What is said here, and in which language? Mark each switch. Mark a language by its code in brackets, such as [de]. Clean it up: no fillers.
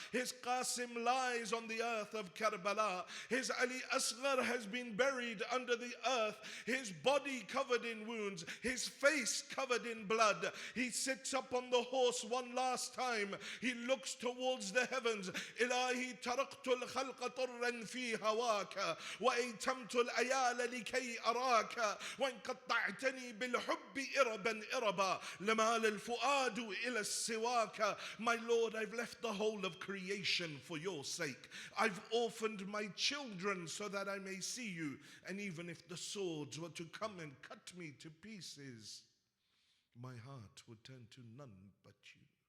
[en] His Qasim lies on the earth of Karbala. His Ali Asghar has been buried under the earth, his body covered in wounds, his face covered in blood. He sits up on the horse one last time. He looks towards the heavens. [ar] إلهي تركت الخلق طرا في هواك وأيتمت الأيال لكي أراك وإن قطعتني بالحب إربا إربا لمال الفؤاد إلى السواك. [en] My Lord, I've left the whole of creation for your sake. I've orphaned my children so that I may see you. And even if the swords were to come and cut me to pieces, my heart would turn to none but you.